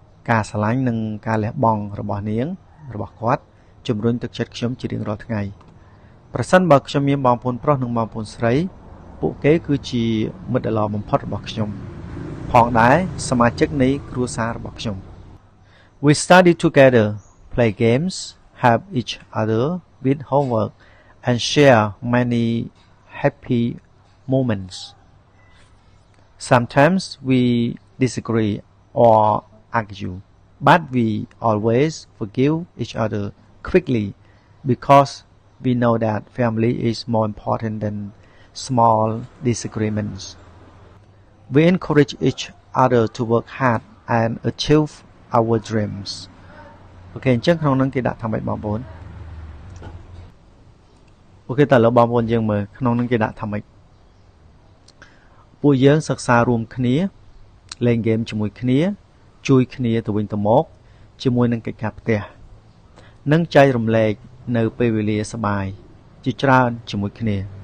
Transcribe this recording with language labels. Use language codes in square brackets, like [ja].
[km] ការស្រឡាញ់និងការលះបង់របស់នាងរបស់គាត់ជំរុញទឹកចិត្តខ្ញុំជារៀងរាល់ថ្ងៃប្រសិនបើខ្ញុំមានបងប្អូនប្រុសនិងបងប្អូនស្រីពួកគេគឺជាមិត្តដ៏ល្អបំផុតរបស់ខ្ញុំផងដែរសមាជិកនៃគ្រួសាររបស់ខ្ញុំ [en] We study together, play games, help each other with homework, and share many happy moments. Sometimes we disagree or argue, but we always forgive each other quickly because we know that family is more important than small disagreements. We encourage each other to work hard and achieve our dreams. [km] អូខេអញ្ចឹងក្នុងនឹងគេដាក់ថាម៉េចបងប្អូនអូខេតើឥឡូវបងប្អូនយើងមើលក្នុងនឹងគេដាក់ថាម៉េចពួកយើងសិក្សារួមគ្នាលេងហ្គេមជាមួយគ្នាជួយគ្នាទៅវិញទៅមកជាមួយនឹងកិច្ចការផ្ទះនិងចែករំលែកនៅពេលវេលាសប្បាយជាច្រើនជាមួយគ្នា